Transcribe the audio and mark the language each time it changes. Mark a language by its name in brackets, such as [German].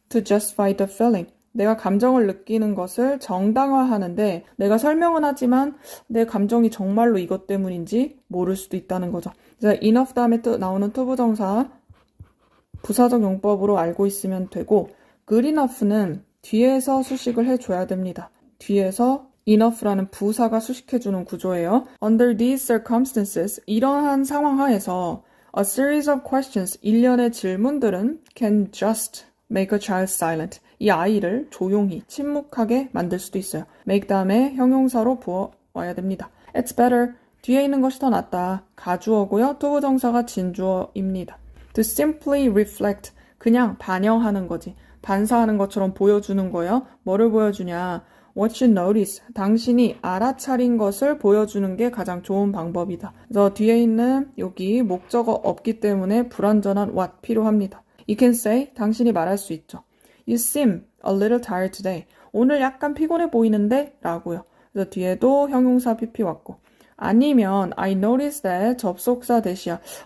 [English] To justify the feeling [Korean] 내가 감정을 느끼는 것을 정당화하는데 내가 설명은 하지만 내 감정이 정말로 이것 때문인지 모를 수도 있다는 거죠. 그래서 enough 다음에 또 나오는 투부정사 부사적 용법으로 알고 있으면 되고 good enough는 뒤에서 수식을 해줘야 됩니다. 뒤에서 enough라는 부사가 수식해주는 구조예요. [English] Under these circumstances [Korean] 이러한 상황 하에서 [English] A series of questions [Korean] 일련의 질문들은 [English] can just make a child silent [Korean] 이 아이를 조용히 침묵하게 만들 수도 있어요. make 다음에 형용사로 부어와야 됩니다. [English] It's better [Korean] 뒤에 있는 것이 더 낫다. 가주어고요. 투부정사가 진주어입니다. [English] To simply reflect [Korean] 그냥 반영하는 거지. 반사하는 것처럼 보여주는 거예요. 뭐를 보여주냐. [English] What you notice [Korean] 당신이 알아차린 것을 보여주는 게 가장 좋은 방법이다. 그래서 뒤에 있는 여기 목적어 없기 때문에 불완전한 what 필요합니다. [English] You can say, [Korean] 당신이 말할 수 있죠. [English] You seem a little tired today. [Korean] 오늘 약간 피곤해 보이는데? 라고요. 그래서 뒤에도 형용사 PP 왔고. 아니면 [English] I noticed that [Korean] 접속사 대시야.